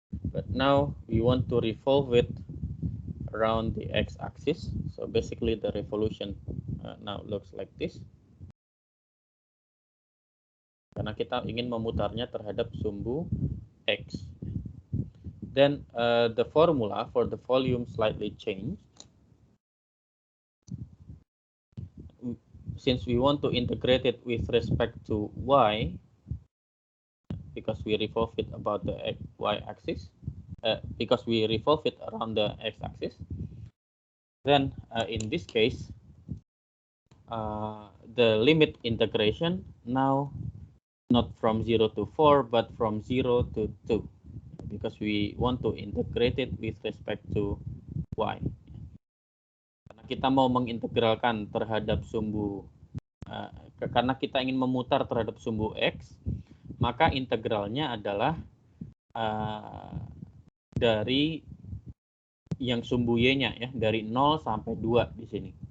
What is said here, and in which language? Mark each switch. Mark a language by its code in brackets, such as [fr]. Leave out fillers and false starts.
[en] But now we want to revolve it around the x-axis. So basically the revolution now looks like this. [id] Karena kita ingin memutarnya terhadap sumbu x. [en] Then the formula for the volume slightly changed. Since we want to integrate it with respect to y, because we revolve it about the y-axis, because we revolve it around the x-axis, then in this case, the limit integration now not from 0 to 4, but from 0 to 2, because we want to integrate it with respect to y. [id] Karena kita mau mengintegralkan terhadap sumbu, karena kita ingin memutar terhadap sumbu x, maka integralnya adalah dari yang sumbu y-nya ya, dari 0 sampai 2 di sini.